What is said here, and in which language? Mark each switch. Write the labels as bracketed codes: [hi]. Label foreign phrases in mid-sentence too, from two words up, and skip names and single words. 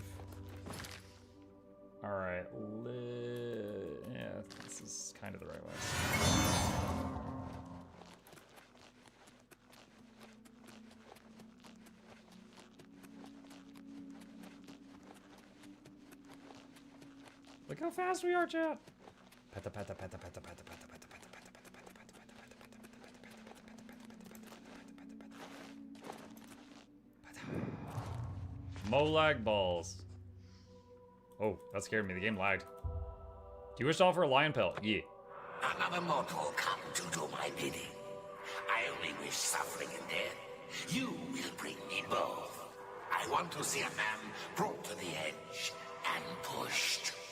[en] Alright, yeah, this is kind of the right way. Look how fast we are, chat! Peta, peta, peta, peta, peta, peta, peta, peta, peta, peta, peta, peta. Molag balls. Oh, that scared me. The game lagged. Do you wish to offer a lion pelt? Yeah. Another mortal come to do my bidding. I only wish suffering and death. You will bring me both. I want to see a man brought to the edge and pushed.